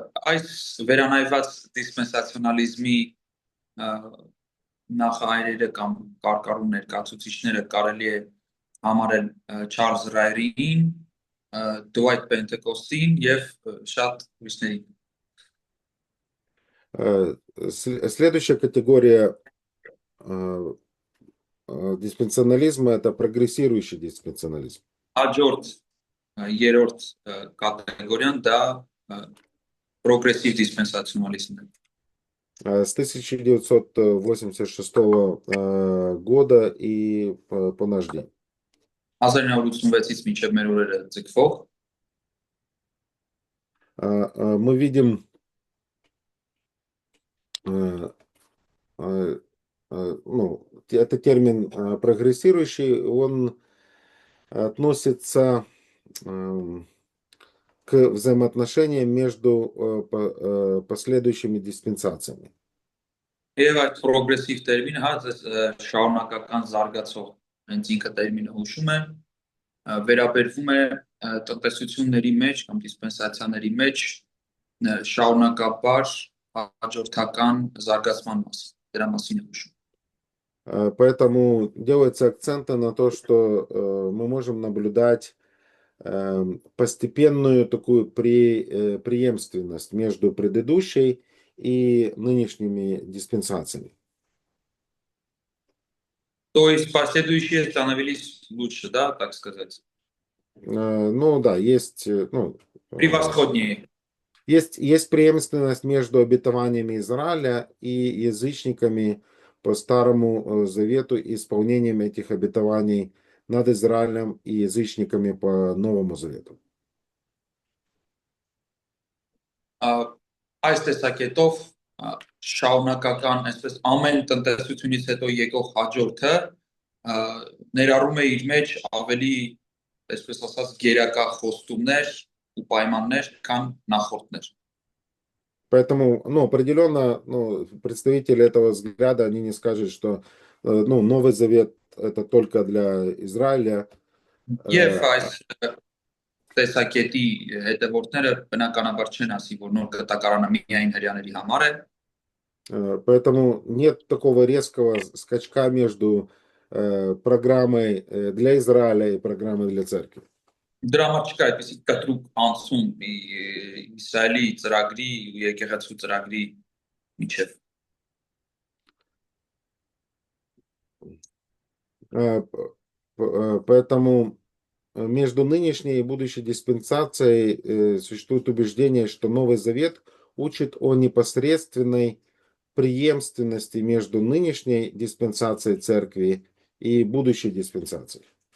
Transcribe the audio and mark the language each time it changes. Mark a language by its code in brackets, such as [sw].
[hy] Այս վերանայված դիսպենսացիոնալիզմի նախահայրերը կամ կարկառու ներկայացուցիչները կարելի է համարել Չարլզ Ռայրին, Դուայթ Պենտեկոստին եւ շատ ուրիշներին։ [ru] Следующая категория диспенсионализма — это прогрессирующий диспенсионализм. [hy] Հաջորդ երրորդ կատեգորիան դա պրոգրեսիվ դիսպենսացիոնալիզմն է։ [ru] С 1986 года и по наш день. [hy] 1986-ից մինչև մեր օրերը ձգվող [ru] Мы видим ну, это термин прогрессирующий, он относится к взаимоотношениям между последующими диспенсациями. [hy] Եվ այդ պրոգրեսիվ տերմինը շարունակական զարգացող հենց ինքը տերմինը հուշում է, վերաբերվում է տնտեսությունների մեջ կամ դիսպենսացիաների մեջ շարունակաբար հաջորդական զարգացման մասին, դրա մասին է հուշում։ [ru] Поэтому делается акцент на то, что мы можем наблюдать постепенную такую преемственность между предыдущей и нынешними диспенсациями. То есть последующие становились лучше, да, так сказать? Ну да, есть, ну, превосходнее. Есть преемственность между обетованиями Израиля и язычниками по Старому Завету и исполнением этих обетований над Израилем и язычниками по Новому Завету. [hy] Այս տեսակետով շարունակական, այսպես ամեն տնտեսությունից հետո եկող հաջորդը ներառում է իր մեջ ավելի, այսպես ասած, գերակա խոստումներ ու պայմաններ, քան նախորդներ։ [ru] Поэтому, ну, определенно, ну, представители этого взгляда, они не скажут, что ну, Новый Завет это только для Израиля. [hy] Եվ այս տեսակետի հետևորդները բնականաբար չեն ասի, որ նոր կտակարանը միայն հрьяաների համար է։ [ru] Поэтому нет такого резкого скачка между программой для Израиля и программой для церкви. [hy] Դրա համար չկա այդպիսի կտրուկ անցում Իսրայելի ծրագրի ու եկեղեցու ծրագրի միջև։ [ru] Поэтому между нынешней и будущей диспенсацией существует убеждение, что Новый Завет учит о непосредственной преемственности между нынешней диспенсацией церкви и будущей диспенсацией.